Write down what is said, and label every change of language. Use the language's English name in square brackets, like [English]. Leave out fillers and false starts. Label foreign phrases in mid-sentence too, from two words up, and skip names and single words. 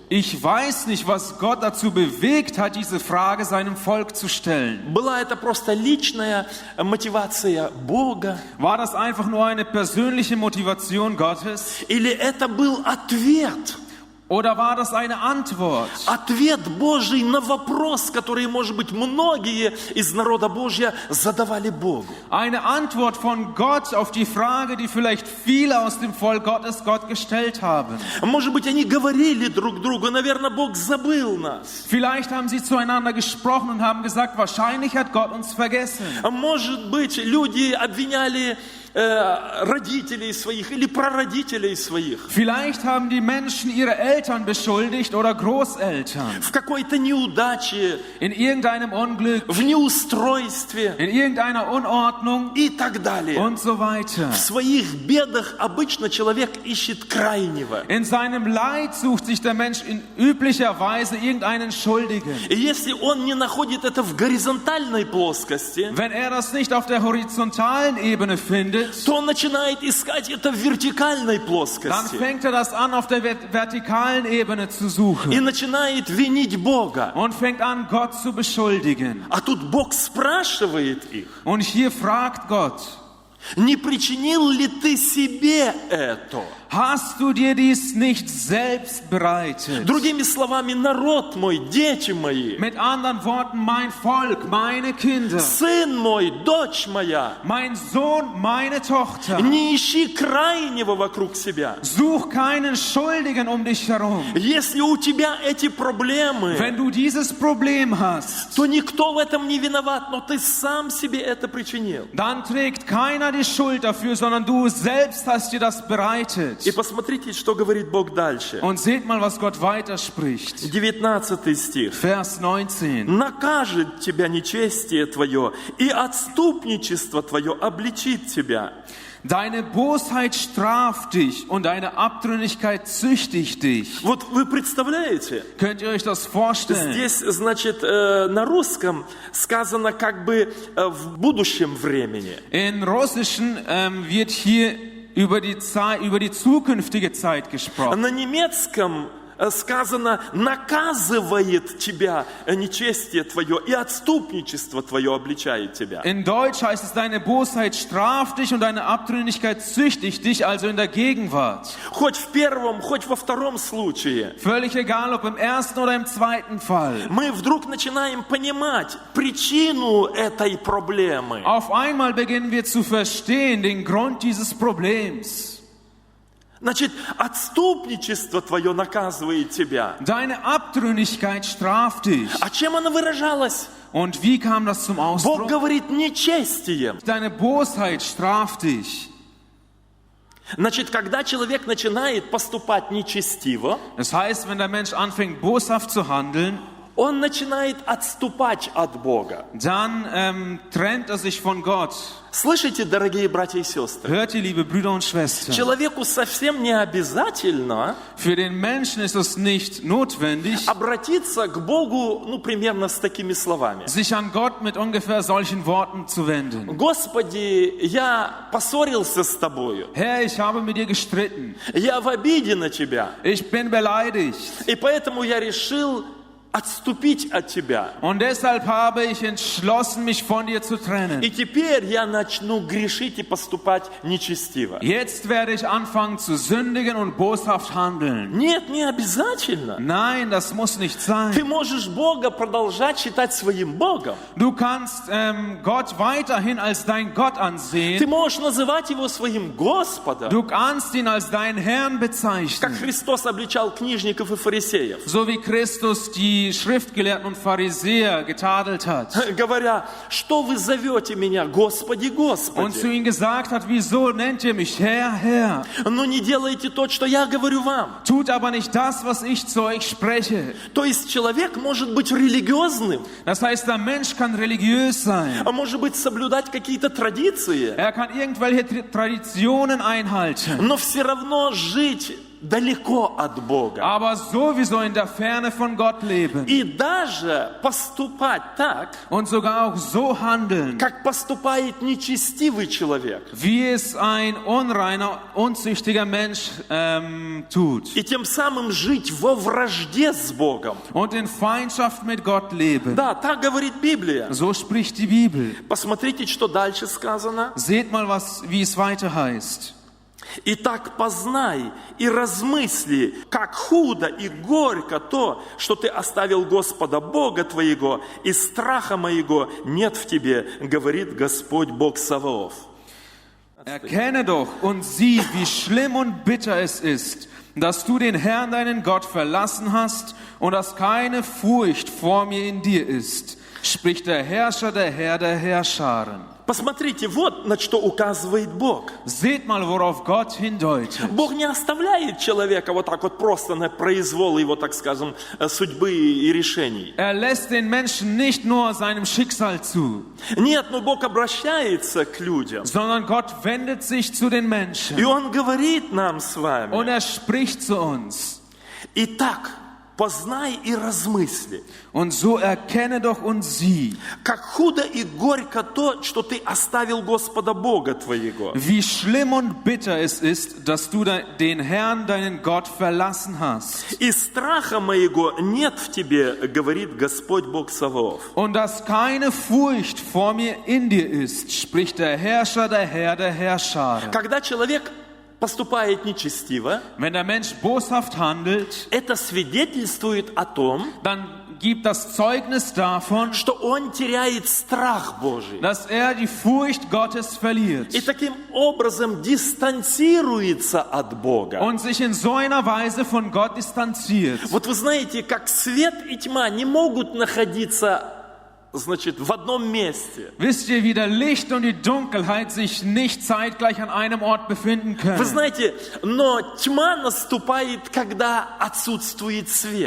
[German] Ich weiß nicht, was Gott dazu bewegt hat, diese Frage seinem Volk zu stellen. [Russian] Была это просто личная мотивация Бога? [German] War das einfach nur eine persönliche Motivation Gottes? [Russian] Или это был ответ? [German] Oder war das eine Antwort? [Russian] Ответ Божий на вопрос, который, может быть, многие из народа Божьего задавали Богу. [German] Eine Antwort von Gott auf die Frage, die vielleicht viele aus dem Volk Gottes Gott gestellt haben. [Russian] Может быть, они говорили друг другу: наверное, Бог забыл нас. [German] Vielleicht haben sie zueinander gesprochen und haben gesagt, wahrscheinlich hat Gott uns vergessen. [Russian] Может быть, люди обвиняли родителей своих или прародителей своих [German] Vielleicht haben die Menschen ihre Eltern beschuldigt oder Großeltern [Russian] в какой-то неудаче, [German] in irgendeinem Unglück, [Russian] в неустройстве [German] in irgendeiner Unordnung [Russian] и так далее. [German] und so weiter. [Russian] В своих бедах обычно человек ищет крайнего. [German] In seinem Leid sucht sich der Mensch in üblicher Weise irgendeinen Schuldigen. [Russian] И если он не находит это в горизонтальной плоскости, [German] Wenn er das nicht auf der horizontalen Ebene findet, [Russian] то он начинает искать это в вертикальной [German] dann [Russian] плоскости [German] fängt er das an, auf der vertikalen Ebene zu [Russian] и [German] suchen [Russian] начинает винить Бога. [German] und fängt an, Gott zu beschuldigen. [Russian] А тут Бог спрашивает их: [German] Und hier fragt Gott, [Russian] не причинил ли ты себе это? [German] hast du dir dies nicht selbst bereitet? [Russian] Другими словами, народ мой, дети мои, [German] Mit anderen Worten, mein Volk, meine Kinder, [Russian] сын мой, дочь моя, [German] mein Sohn, meine Tochter, [Russian] не ищи крайнего вокруг себя. [German] such keinen Schuldigen um dich herum. [Russian] Если у тебя эти проблемы, [German] Wenn du dieses Problem hast, [Russian] то никто в этом не виноват, но ты сам себе это причинил. [German] dann trägt keiner die Schuld dafür, sondern du selbst hast dir das bereitet. [Russian] И посмотрите, что говорит Бог дальше. [German] Und seht mal, was Gott weiterspricht. [Russian] 19 стих. [German] Vers 19. [Russian] «Накажет тебя нечестие твое, и отступничество твое обличит тебя». [German] Deine Bosheit straft dich und deine Abtrünnigkeit züchtigt dich. [Russian] Вот вы представляете? [German] Könnt ihr euch das vorstellen? [Russian] Здесь, значит, на русском сказано как бы в будущем времени. [German] In Russischen wird hier über die Zeit, über die zukünftige Zeit gesprochen. [Russian] На немецком сказано, наказывает тебя нечестие твое и отступничество твое обличает тебя. [German] In Deutsch heißt es, deine Bosheit straft dich und deine Abtrünnigkeit züchtigt dich, also in der Gegenwart. [Russian] Хоть в первом, хоть во втором случае. [German] Völlig egal, ob im ersten oder im zweiten Fall. [Russian] Мы вдруг начинаем понимать причину этой проблемы. [German] Auf einmal beginnen wir zu verstehen den Grund dieses Problems. [Russian] Значит, отступничество твое наказывает тебя. [German] Deine Abtrünnigkeit straft dich. [Russian] А чем она выражалась? [German] Und wie kam das zum [Russian] Бог [German] Ausdruck? [Russian] говорит нечестием. [German] Deine Bosheit straft dich. [Russian] Значит, когда человек начинает поступать нечестиво, [German] Das heißt, wenn der Mensch anfängt, boshaft zu handeln, [Russian] он начинает отступать от Бога. [German] dann trennt er sich von Gott. [Russian] Слышите, дорогие братья и сестры? [German] Hört ihr, liebe Brüder und Schwestern? [Russian] Человеку совсем не обязательно [German] Für den Menschen ist es nicht notwendig, [Russian] обратиться к Богу, примерно с такими словами. [German] sich an Gott mit ungefähr solchen Worten zu wenden. [Russian] Господи, я поссорился с тобою, [German] Herr, ich habe mit dir gestritten. [Russian] я в обиде на тебя, [German] Ich bin beleidigt. [Russian] и поэтому я решил отступить от тебя. [German] Und deshalb habe ich entschlossen, mich von dir zu trennen. [Russian] И теперь я начну грешить и поступать нечестиво. [German] Jetzt werde ich anfangen zu sündigen und boshaft handeln. [Russian] Нет, не обязательно. [German] Nein, das muss nicht [Russian] Ты [German] sein. [Russian] можешь Бога продолжать считать своим Богом. [German] Du kannst Gott weiterhin als dein Gott [Russian] Ты [German] ansehen. [Russian] можешь называть Его своим Господом, [German] Du kannst ihn als deinen Herrn [Russian] как [German] bezeichnen. [Russian] Христос обличал книжников и фарисеев, [German] So wie Christus die Schriftgelehrten und Pharisäer getadelt hat. [Russian] говоря, что вы зовете меня, Господи, [German] Und zu [Russian] Господи, [German] ihnen gesagt hat, wieso nennt ihr mich Herr, Herr? [Russian] но не делайте то, что я говорю вам. [German] Tut aber nicht das, was ich zu euch spreche. [Russian] То есть человек может быть религиозным, [German] Das heißt, der Mensch kann religiös sein. [Russian] а может быть соблюдать какие-то традиции, [German] Er kann irgendwelche Traditionen einhalten, [Russian] но все равно жить далеко от Бога. [German] aber sowieso in der Ferne von Gott leben. [Russian] И даже поступать так, [German] Und sogar auch so handeln, [Russian] как поступает нечестивый человек. [German] wie es ein unreiner, unzüchtiger Mensch tut. [Russian] И тем самым жить во вражде с Богом. [German] Und in Feindschaft mit Gott leben. [Russian] Да, так говорит Библия. [German] So spricht die Bibel. [Russian] Посмотрите, что дальше сказано. [German] Seht mal, wie es weiter heißt. [Russian] «Итак, познай и размысли, как худо и горько то, что ты оставил Господа Бога твоего, и страха моего нет в тебе, говорит Господь Бог Саваоф». [German] Erkenne doch und sieh, wie schlimm und bitter es ist, dass du den Herrn, deinen Gott, verlassen hast und dass keine Furcht vor mir in dir ist, spricht der Herrscher, der Herr der Herrscharen. [Russian] Посмотрите, вот на что указывает Бог. [German] Seht mal, worauf Gott hindeutet. [Russian] Бог не оставляет человека вот так вот просто на произвол его, так скажем, судьбы и решений. [German] Er lässt den Menschen nicht nur seinem Schicksal zu, [Russian] Нет, но Бог обращается к людям. [German] sondern Gott wendet sich zu den Menschen. [Russian] И Он говорит нам с [German] Und [Russian] вами: [German] er spricht zu uns. [Russian] «Итак, познай и размысли, [German] Und so erkenne doch und sieh, [Russian] как худо и горько то, что ты оставил Господа Бога твоего, [German] wie schlimm und bitter es ist, dass du den Herrn, deinen Gott, verlassen hast. [Russian] и страха моего нет в тебе, говорит Господь Бог Саваоф». [German] Und dass keine Furcht vor mir in dir ist, spricht der Herrscher, der Herr der Herrscher. [Russian] Когда человек поступает нечестиво, [German] Wenn der Mensch boshaft handelt, [Russian] это свидетельствует о том, [German] dann gibt das Zeugnis davon, [Russian] что он теряет страх Божий. [German] dass er die Furcht Gottes verliert [Russian] И таким образом дистанцируется от Бога. [German] und sich in so einer Weise von Gott distanziert. [Russian] Вот вы знаете, как свет и тьма не могут находиться, значит, в одном месте. [German] Wisst ihr, wie der Licht und die Dunkelheit sich nicht zeitgleich an einem Ort befinden [Russian] Вы [German] können, [Russian] знаете, но тьма наступает, когда отсутствует свет.